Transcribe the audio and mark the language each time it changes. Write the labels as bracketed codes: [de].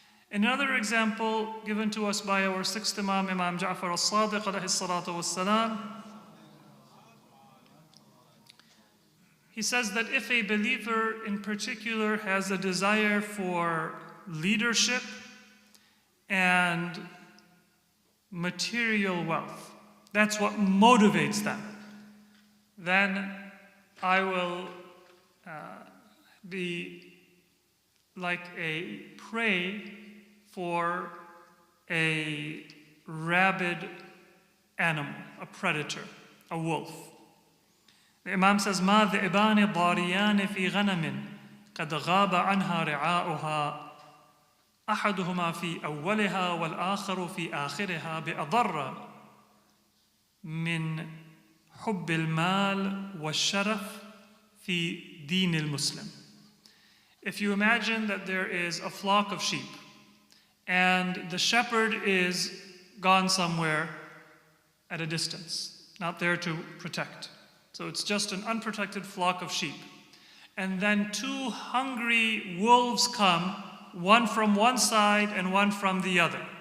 [en] Another example given to us by our sixth Imam, Imam Ja'far al-Sadiq alayhi salatu was-salam, he says that if a believer in particular has a desire for leadership and material wealth, that's what motivates them, then I will be like a prey for a rabid animal, a predator, a wolf. The Imam says, [ar] مَا ذِئْبَانِ ضَارِيَانِ فِي غَنَمٍ قَدْ غَابَ عَنْهَا رِعَاؤُهَا أحدهما في أولها والآخر في آخرها بأضر من حب المال والشرف في دين المسلم. [en] If you imagine that there is a flock of sheep and the shepherd is gone somewhere at a distance, not there to protect. So it's just an unprotected flock of sheep. And then two hungry wolves come, one from one side and one from the other.